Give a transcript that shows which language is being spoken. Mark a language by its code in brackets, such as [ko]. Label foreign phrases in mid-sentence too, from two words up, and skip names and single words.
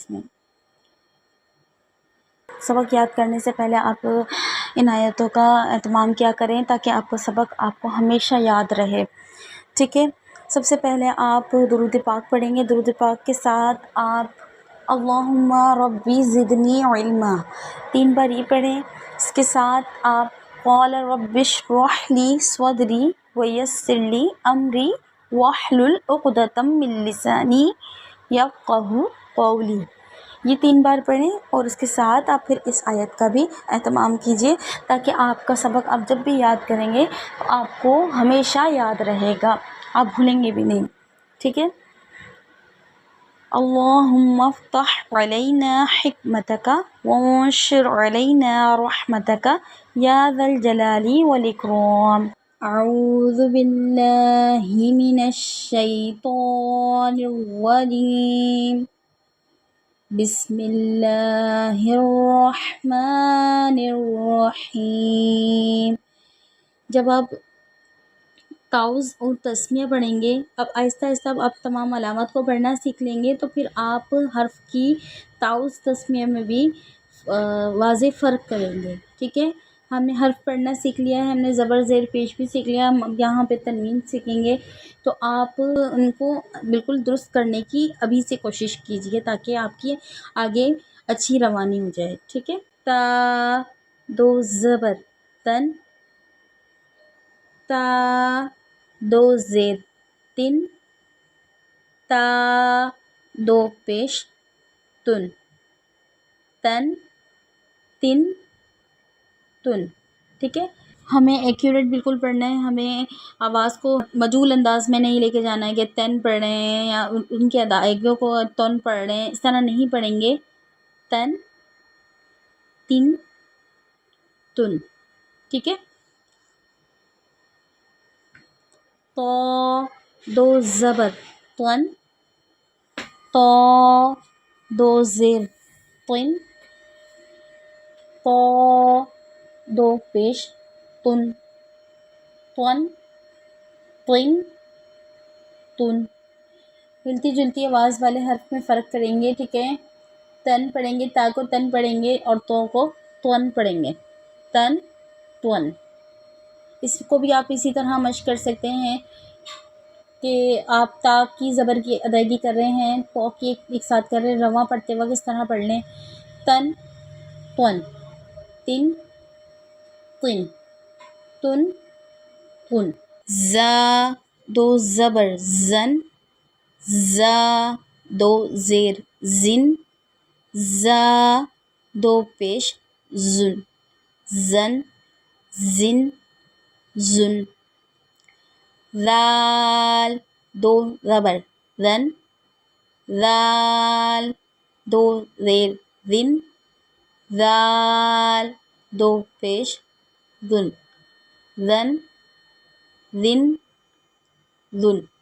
[ur] اس میں سبق یاد کرنے سے پہلے آپ ان آیتوں کا اہتمام کیا کریں تاکہ آپ کو سبق آپ کو ہمیشہ یاد رہے، ٹھیک ہے۔ سب سے پہلے آپ درود پاک پڑھیں گے، درود پاک کے ساتھ آپ [ar] اللہم ربی زدنی علما، [ur] 3 بار یہ پڑھیں۔ اس کے ساتھ آپ [ar] قال رب اشرح لی صدری ویسر لی امری واحلل عقدۃ من لسانی یفقہوا قولی، [ur] یہ 3 بار پڑھیں، اور اس کے ساتھ آپ پھر اس آیت کا بھی اہتمام کیجیے تاکہ آپ کا سبق آپ جب بھی یاد کریں گے تو آپ کو ہمیشہ یاد رہے گا، آپ بھولیں گے بھی نہیں، ٹھیک ہے۔ [ar] اللہم افتح علینا حکمتک وانشر علینا رحمتک یا ذا الجلال والاکرام۔ اعوذ باللہ من الشیطان الرجیم، بسم اللہ الرحمن الرحیم۔ [ur] جب آپ تعوذ اور تسمیہ پڑھیں گے، اب آہستہ آہستہ آپ تمام علامات کو پڑھنا سیکھ لیں گے تو پھر آپ حرف کی تعوذ تسمیہ میں بھی واضح فرق کریں گے، ٹھیک ہے۔ ہم نے حرف پڑھنا سیکھ لیا ہے، ہم نے زبر زیر پیش بھی سیکھ لیا، ہم یہاں پہ تنوین سیکھیں گے، تو آپ ان کو بالکل درست کرنے کی ابھی سے کوشش کیجیے تاکہ آپ کی آگے اچھی روانی ہو جائے، ٹھیک ہے۔ تا، 2 زبر تن، تا، 2 زیر تن، تا، 2 پیش تن، تن، تن، تن، ٹھیک ہے۔ ہمیں ایکوریٹ بالکل پڑھنا ہے، ہمیں آواز کو مجہول انداز میں نہیں لے کے جانا ہے کہ تن پڑھ رہے ہیں یا ان کی ادائیگیوں کو تن پڑھ رہے ہیں، اس طرح نہیں پڑھیں گے۔ تن، تن، تن، ٹھیک ہے۔ تو، 2 زبر تن، تو، 2 زیر تن، تو، 2 پیش تن، تن، تن، تن۔ ملتی جلتی آواز والے حرف میں فرق کریں گے، ٹھیک ہے۔ تن پڑھیں گے، تا کو تن پڑھیں گے اور تو کو تون پڑھیں گے، تن، تون۔ اس کو بھی آپ اسی طرح مشق کر سکتے ہیں کہ آپ تا کی زبر کی ادائیگی کر رہے ہیں، تو کی ایک ساتھ کر رہے ہیں، رواں پڑھتے وقت اس طرح پڑھ لیں، تن، تون، تن، تن، تن، تن۔ زا، 2 زبر زن، زا، 2 زیر زن، زا، 2 پیش زن، زن، زن، زن۔ ذال، 2 زبر زن، ذال، 2 زیر زن، ذال، 2 پیش زن، زن، زن، زن۔